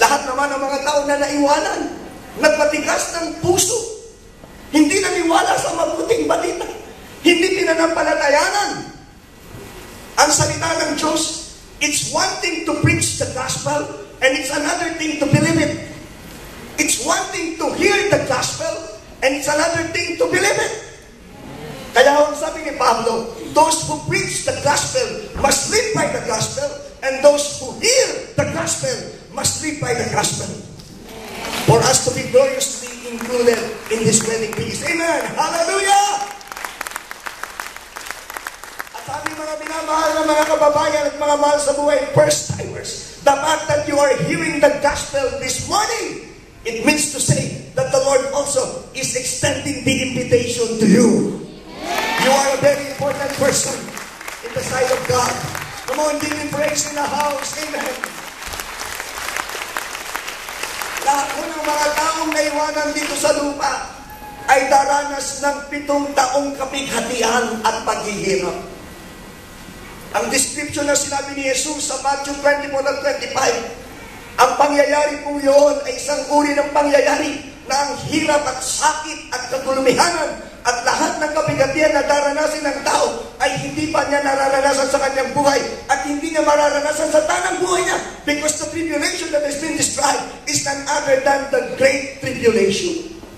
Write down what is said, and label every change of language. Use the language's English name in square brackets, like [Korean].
[Filipino] Lahat naman ng mga tao na naiwanan, nagmatigas ng puso, hindi naniwala sa mabuting balita, hindi pinanampalatayanan ang salita ng Diyos. [English] It's one thing to preach the gospel, and it's another thing to believe it. It's one thing to hear the gospel, and it's another thing to believe it. [Filipino] Kaya ang sabi ni Pablo, [English] those who preach the gospel must live by the gospel, and those who hear the gospel must live by the gospel. For us to be gloriously included in this wedding feast. Amen! Hallelujah! [Filipino] At aming mga minamahal na mga kababayan at mga mahal sa buhay, [English] first-timers, the fact that you are hearing the gospel this morning, it means to say that the Lord also is extending the invitation to you. You are a very important person in the sight of God. Come on, give Him praise in the house. Amen. [Filipino] Lahat po ng mga taong naiwanan dito sa lupa ay daranas ng 7 taong kapighatian at paghihirap. Ang description na sinabi ni Jesus sa Matthew 24 at 25, ang pangyayari po yun ay isang uri ng pangyayari na ang hirap at sakit at kagulumihanan at lahat ng kapighatian na daranasin ng tao ay hindi pa niya nararanasan sa kanyang buhay at hindi niya mararanasan sa tanang buhay niya, [English] because the tribulation that has been described is none other than the Great Tribulation.